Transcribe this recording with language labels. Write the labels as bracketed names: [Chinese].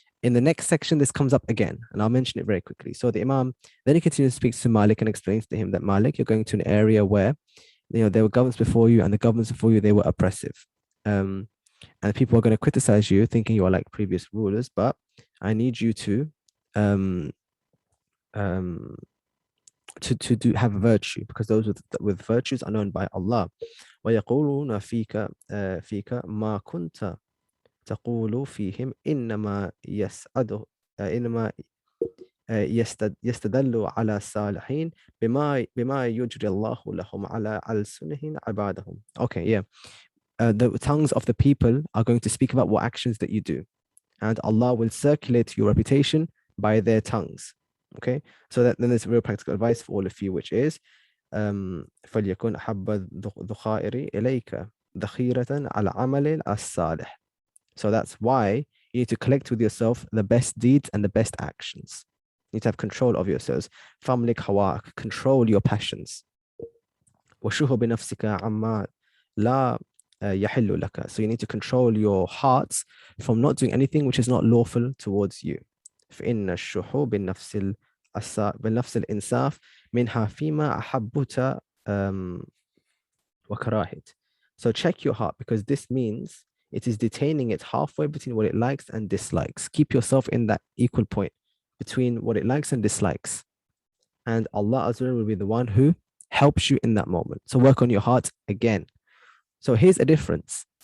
[English] In the next section, this comes up again, and I'll mention it very quickly. So the Imam then he continues to speak to Malik and explains to him that Malik, you're going to an area where there were governments before you, and the governments before you, they were oppressive. And people are going to criticize you, thinking you are like previous rulers. But I need you to to have virtue, because those with virtues are known by Allah. [Arabic] ويقولون فيك ما كنت تقول فيهم إنما يستدل على الصالحين بما يجري الله لهم على ألسنهم عبادهم. [English] Okay, yeah. The tongues of the people are going to speak about what actions that you do, and Allah will circulate your reputation by their tongues. Okay, so then there's real practical advice for all of you, which is [Arabic] فليكن حب الذخائر إليك ذخيرة على عمل الصالح. [English] So that's why you need to collect with yourself the best deeds and the best actions. You need to have control of yourselves. [Arabic] فَامْلِكْ هَوَاكَ, [English] control your passions. [Arabic] وَشُهُ بِنَفْسِكَ عَمَّا لَا يَحِلُّ لَكَ. [English] So you need to control your hearts from not doing anything which is not lawful towards you. [Arabic] فإن الشح بالنفس الإنصاف منها فيما أحبت وكراهت. [English] So check your heart, because this means it is detaining it halfway between what it likes and dislikes. Keep yourself in that equal point between what it likes and dislikes. And Allah Azza wa Jalla will be the one who helps you in that moment. So work on your heart again. So here's a difference.